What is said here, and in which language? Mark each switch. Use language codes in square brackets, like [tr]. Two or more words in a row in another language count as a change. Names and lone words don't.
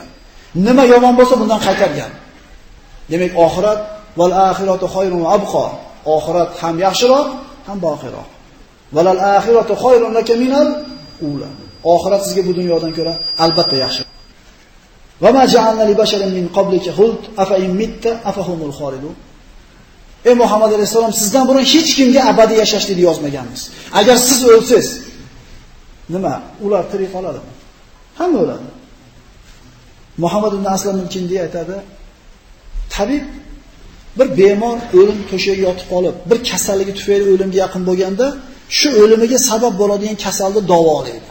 [uz] Nima yomon bo'lsa bundan qaytargan. Demak, oxirat [ar] والآخرة خير وأبقى. [uz] Oxirat ham yaxshiroq, ham boqiroq. [ar] وللآخرة خير لك من الأولى. [uz] Oxirat sizga bu dunyodan ko'ra albatta yaxshi. [ar] وما جعلنا لبشر من قبلك الخلد أفإن مت فهم الخالدون. [uz] Ey Muhammad alayhisalom, sizdan burun hech kimga abadiy yashashlikni yozmaganmiz. Agar siz o'lsangiz, nima? Ular tirik qoladimi? Hamma o'ladi. Muhammad ibn Aslam al-Kindi aytadi, tabib bir bemor o'lim to'shagiga yotib qolib, bir kasalligi tufayli o'limga yaqin bo'lganda, shu o'limiga sabab bo'ladigan kasalni davolaydi.